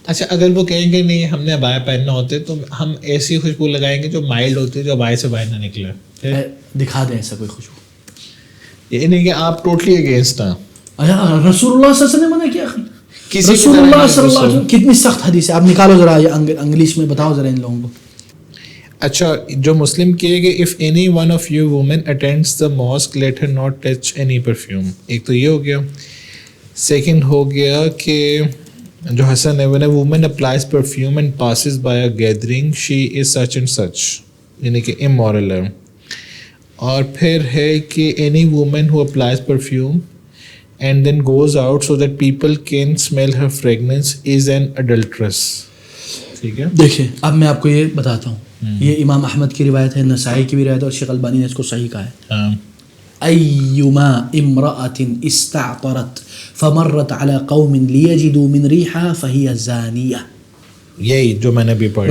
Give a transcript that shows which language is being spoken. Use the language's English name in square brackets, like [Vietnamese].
[Urdu] اچھا, اگر وہ کہیں گے نہیں ہم نے ابایا پہننا ہوتے تو ہم ایسی خوشبو لگائیں گے جو مائلڈ ہوتی ہے, جو ابایا سے باہر نہ نکلے. دکھا دیں ایسا کوئی خوشبو. یہ نہیں کہ آپ ٹوٹلی اگینسٹ ہیں. رسول اللہ صلی اللہ علیہ وسلم نے منع کیا. کسی رسول اللہ صلی اللہ علیہ وسلم کتنی سخت حدیث ہے. آپ نکالو ذرا انگلش میں بتاؤ ذرا ان لوگوں کو. اچھا جو مسلم کی ہے کہ [English] if any one of you women attends the mosque let her not touch any perfume. [Urdu] ایک تو یہ ہو گیا. سیکنڈ ہو گیا کہ جو حسن ہے [English] when a woman applies perfume and passes by a gathering she is such and such, [Urdu] یعنی کہ [English] immoral ہے. اور پھر ہے کہ any woman who applies perfume and then goes out so that people can smell her fragrance is an adulteress. [Urdu] ٹھیک ہے. دیکھیں اب میں آپ کو یہ بتاتا ہوں. یہ امام احمد کی روایت ہے, نسائی کی بھی روایت ہے, اور شیخ البانی نے اس کو صحیح کہا ہے. [Arabic] ایما امرأة استعطرت فمرت على قوم لیجدوا من ریحها فهي زانیہ. [Urdu] یہی جو میں نے بھی پڑھی.